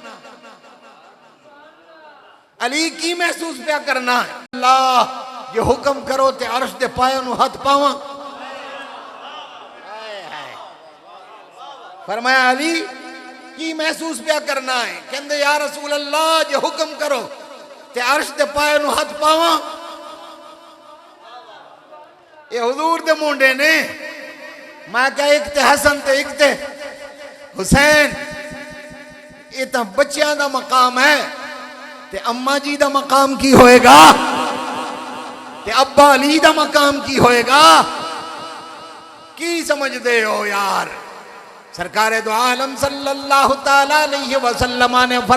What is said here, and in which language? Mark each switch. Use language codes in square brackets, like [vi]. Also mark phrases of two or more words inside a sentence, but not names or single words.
[pa] علی کی محسوس پیا کرنا اللہ یہ حکم کرو تے عرش دے پایوں نو ہاتھ پاواں فرمایا علی کی محسوس پیا کرنا ہے کہندے [ar] یا رسول اللہ [pa] یہ حکم کرو تے عرش دے پایوں نو ہاتھ پاواں یہ حضور دے مونڈے نے میں کہا ایک تے حسن تے ایک تے حسین یہ تا بچیاں دا مقام ہے تے اماں جی دا مقام کی ہوئے گا تے ابا علی دا مقام کی ہوئے گا کی سمجھ دے ہو یار سرکار دو عالم [ar] صلی اللہ تعالیٰ علیہ وسلم [pa] نے